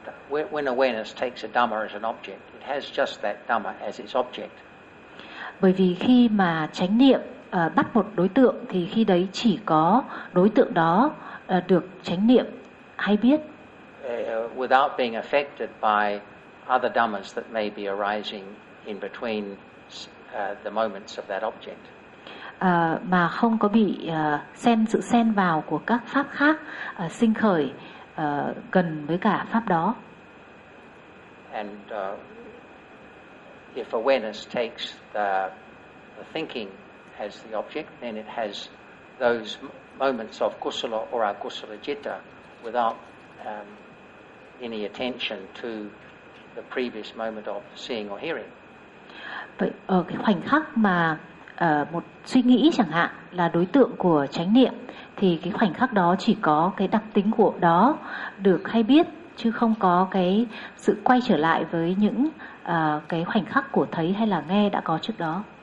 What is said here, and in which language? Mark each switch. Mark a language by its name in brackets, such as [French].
[English] When awareness takes a dhamma as an object, it has just that dhamma as its object. [Vietnamese] Bởi vì khi mà chánh niệm bắt một đối tượng thì khi đấy chỉ có đối tượng đó được chánh niệm hay biết. [English] Without being affected by other dhammas that may be arising in between the moments of that object. [Vietnamese] Mà không có bị sự xen vào của các pháp khác sinh khởi gần với cả pháp đó. [English] And if awareness takes the thinking as the object, then it has those moments of kusala or akusala jitta without any attention to the previous moment of seeing or hearing. [Vietnamese] Vậy ở cái khoảnh khắc mà một suy nghĩ chẳng hạn là đối tượng của chánh niệm, thì cái khoảnh khắc đó chỉ có cái đặc tính của đó được hay biết, chứ không có cái sự quay trở lại với những cái khoảnh khắc của thấy hay là nghe đã có trước đó.